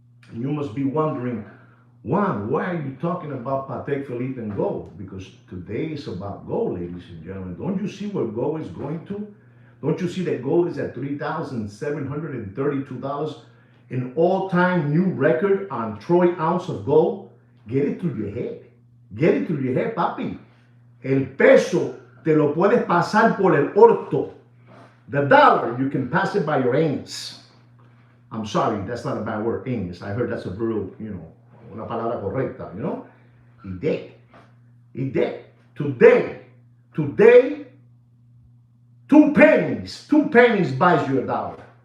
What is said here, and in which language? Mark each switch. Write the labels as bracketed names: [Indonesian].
[English] And you must be wondering, Juan, why are you talking about Patek Philippe and gold? Because today is about gold, ladies and gentlemen. Don't you see where gold is going to? Don't you see that gold is at $3,732? An all-time new record on troy ounce of gold? Get it through your head. Get it through your head, papi. [Spanish] El peso te lo puedes pasar por el orto. [English] The dollar, you can pass it by your anus. I'm sorry, that's not a bad word, anus. I heard that's a real, you know, [Spanish] una palabra correcta, [English] you know? [Spanish] Y de. [English] Today, 2 pennies buys you a dollar.